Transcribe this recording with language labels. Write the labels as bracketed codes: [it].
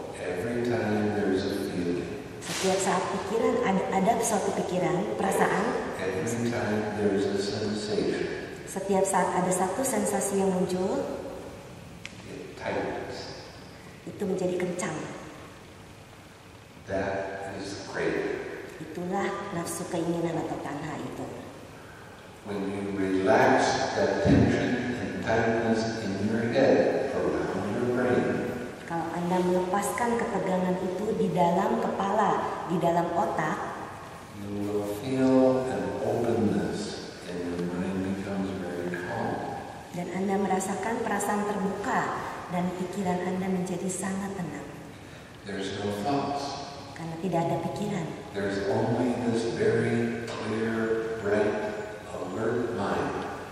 [en] every time there's a feeling, [id] setiap saat pikiran ada suatu pikiran, perasaan, [en] every time there's a sensation, [id] setiap saat ada satu sensasi yang muncul, [en] it tightens. [id] itu menjadi kencang. [en] That is craving. [id] Itulah nafsu keinginan atau tanha itu. [en] When you relax that tension and tightness in your head around your brain, [id] Kalau Anda melepaskan ketegangan itu di dalam kepala, di dalam otak, [en] you will feel an openness and your mind becomes very calm. [id] dan Anda merasakan perasaan terbuka dan pikiran Anda menjadi sangat tenang. [en] There's no thoughts. [id] Karena tidak ada pikiran. [en] There's only this very clear, bright, alert mind.